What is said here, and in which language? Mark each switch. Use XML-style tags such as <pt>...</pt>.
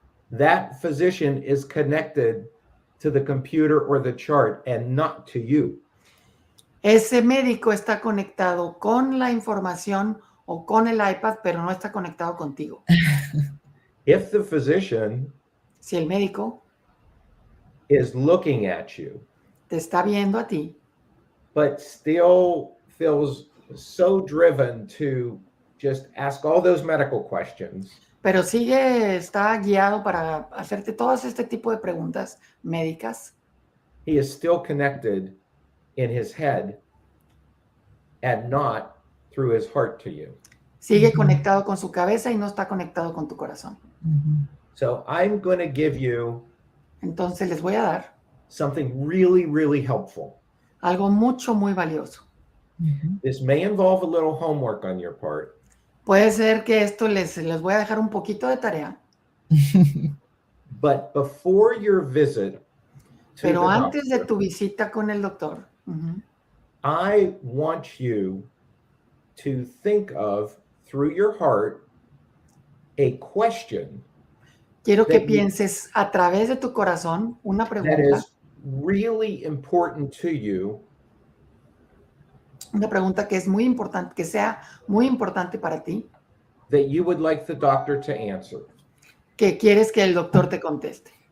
<en>that physician is connected to the computer or the chart and not to you.</en> <es>ese médico está conectado con la información o con el iPad, pero no está conectado contigo.</es> <en>If the physician</en> <es>Si el médico</es> <en>is looking at you,</en> <es>te está viendo a ti,</es> <en>but still feels so driven to just ask all those medical questions,</en> <es>pero está guiado para hacerte todas este tipo de preguntas médicas,</es> <en>he is still connected in his head and not through his heart to you.</en> <es>sigue conectado con su cabeza y no está conectado con tu corazón.</es> <en>So I'm going to give you</en> <es>Entonces les voy a dar</es> <en>something really, really helpful.</en> <es>algo muy valioso.</es> <en>This may involve a little homework on your part,</en> <es>Puede ser que esto les voy a dejar un poquito de tarea,</es> <en>but before your visit to</en> <es>pero</es> <en>the</en> <es>antes de</es> <en>doctor,</en> <es>tu visita con el doctor,</es> <en>I want you to think of, through your heart, a question</en> <es>quiero que</es> <en>that you-</en> <es>pienses a través de tu corazón una</es> <en>that</en> <es>pregunta</es> <en>is really important to you</en> <es>Una pregunta que es muy importante, que sea muy importante para ti,</es> <en>that you would like the doctor to answer.</en> <es>que quieres que el doctor te conteste.</es>